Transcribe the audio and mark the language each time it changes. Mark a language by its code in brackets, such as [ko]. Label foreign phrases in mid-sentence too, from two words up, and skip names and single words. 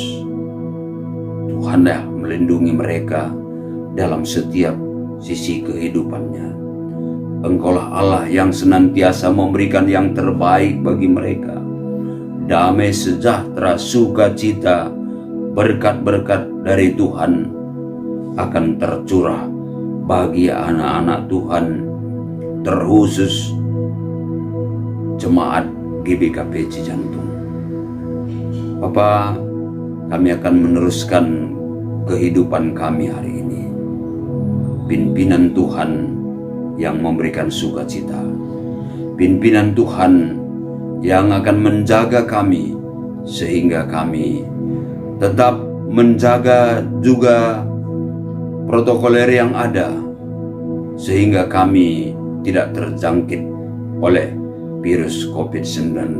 [id] Tuhanlah melindungi mereka dalam setiap sisi kehidupannya. Engkaulah Allah yang senantiasa memberikan yang terbaik bagi mereka. Damai, sejahtera, sukacita, berkat-berkat dari Tuhan akan tercurah bagi anak-anak Tuhan, terkhusus jemaat GBKP Cijantung. Bapa, kami akan meneruskan kehidupan kami hari ini. Pimpinan Tuhan yang memberikan sukacita, pimpinan Tuhan yang akan menjaga kami, sehingga kami tetap menjaga juga protokoler yang ada, sehingga kami tidak terjangkit oleh virus COVID-19.